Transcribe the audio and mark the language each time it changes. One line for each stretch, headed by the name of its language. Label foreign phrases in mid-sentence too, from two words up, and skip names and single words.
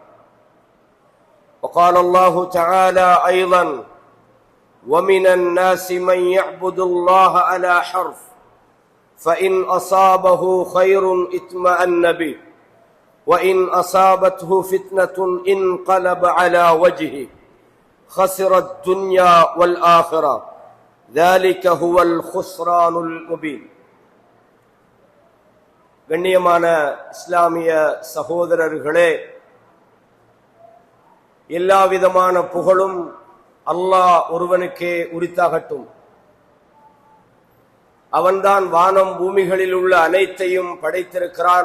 Arabic: وقال الله تعالى أيضا ومن الناس من يعبد الله على حرف فإن أصابه خير اطمأن به وإن أصابته فتنة انقلب على وجهه خسر الدنيا والآخرة ذلك هو الخسران المبين.
Tamil: கண்ணியமான இஸ்லாமிய சகோதரர்களே, எல்லா விதமான புகழும் அல்லாஹ் ஒருவனுக்கே உரித்தாகட்டும். அவன்தான் வானம் பூமிகளில் உள்ள அனைத்தையும் படைத்திருக்கிறான்.